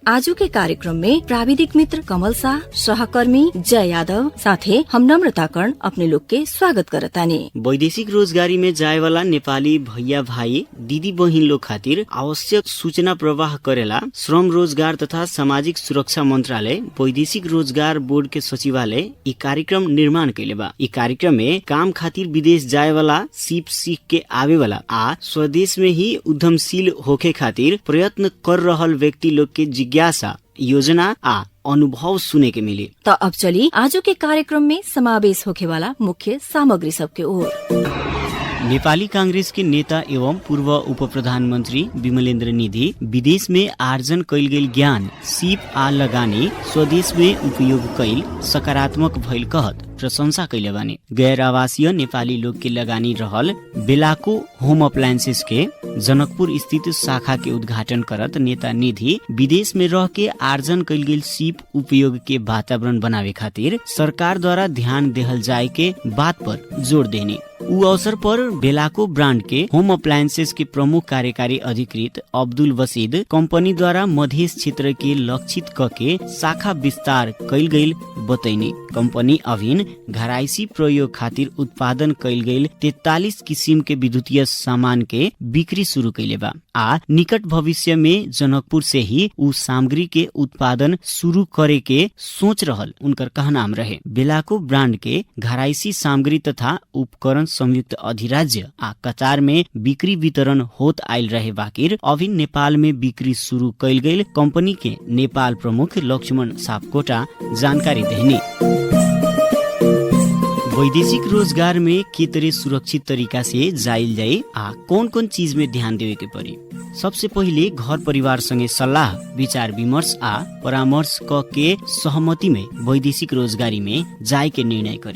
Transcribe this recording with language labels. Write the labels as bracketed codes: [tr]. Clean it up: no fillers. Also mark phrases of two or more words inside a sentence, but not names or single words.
[bho] आजू के कार्यक्रम में प्राविधिक मित्र कमल शाह, सहकर्मी जय यादव साथे हम नम्रता कर्ण अपने लोग के स्वागत करतानी। वैदेशिक रोजगारी में जाए वाला नेपाली भैया भाई दीदी बहिन लोग खातिर आवश्यक सूचना प्रवाह करेला श्रम, रोजगार तथा सामाजिक सुरक्षा मंत्रालय, वैदेशिक रोजगार बोर्ड के सचिवालय ई कार्यक्रम निर्माण कैले बा। ई कार्यक्रम में काम खातिर विदेश जाए वाला, सीप सीख के आवे वाला आ स्वदेश में ही उद्यमशील होके खातिर प्रयत्न कर रहल व्यक्ति लोग के जिज्ञासा, योजना आ अनुभव सुने के मिले। तो अब चली आजू के कार्यक्रम में समावेश होके वाला मुख्य सामग्री सबके ओर। नेपाली कांग्रेस के नेता एवं पूर्व उप प्रधानमन्त्री विमलेन्द्र निधि विदेश में आर्जन कैल गेल ज्ञान, सीप आ लगानी स्वदेश में उपयोग कैल सकारात्मक भइल कहत प्रशंसा कैले बानी। गैर आवासीय नेपाली लोग के लगानी रहल बेलाको होम अप्लायंसेस के जनकपुर स्थित शाखा के उद्घाटन करत नेता निधि विदेश में रह के आर्जन कैल गेल सीप उपयोग के वातावरण बनावे खातिर सरकार द्वारा ध्यान देहल जाए के बात पर जोड़ देनी। उ अवसर पर बेलाको ब्रांड के होम अप्लायंसेस के प्रमुख कार्यकारी अधिकृत अब्दुल वसीद कंपनी द्वारा मध्य क्षेत्र के लक्षित कके शाखा विस्तार कैल गईल बतैनी। कंपनी अभिन घराइसी प्रयोग खातिर उत्पादन कैल गईल 43 किसिम के विद्युतीय सामान के बिक्री शुरू कैले बा आ निकट भविष्य में जनकपुर से ही उ सामग्री के उत्पादन शुरू करे के सोच रहल उनकर कहनाम रहे। बेलाको ब्रांड के घराइसी सामग्री तथा उपकरण संयुक्त अधिराज्य आ कतार में बिक्री वितरण होत आयल रहे बाकिर अभी नेपाल में बिक्री शुरू कैल गईल कंपनी के नेपाल प्रमुख लक्ष्मण सापकोटा जानकारी देनी। वैदेशिक रोजगार में के तरह सुरक्षित तरीका से जाइल जाए आ कौन कौन चीज में ध्यान देवे के पड़ी। सबसे पहिले घर परिवार संगे सल्लाह, विचार विमर्श आ परामर्श क के सहमति में वैदेशिक रोजगारी में जाए के निर्णय करी।